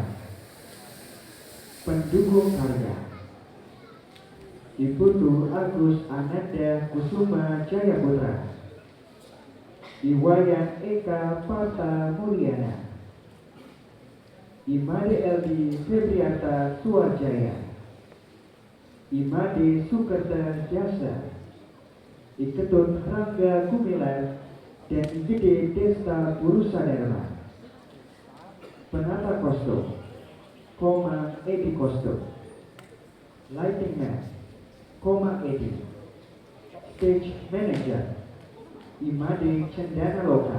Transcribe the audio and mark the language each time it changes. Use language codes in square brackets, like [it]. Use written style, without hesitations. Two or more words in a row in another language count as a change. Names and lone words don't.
[id] Pendukung karya Iputu Agus Ananda Kusuma Jayaputra, Iwayan Eka Pata Mulyana, Imade Eldi Febrianta Suarjaya, Imade Sukerta Jasa, Iketut Rangga Gumilar, dan Igede Desta Purusadarma. Penata kostum Koma Edi Kostum. [en] Lighting Man [id] Koma Edi. [en] Stage Manager [id] Imade Cendana Loka.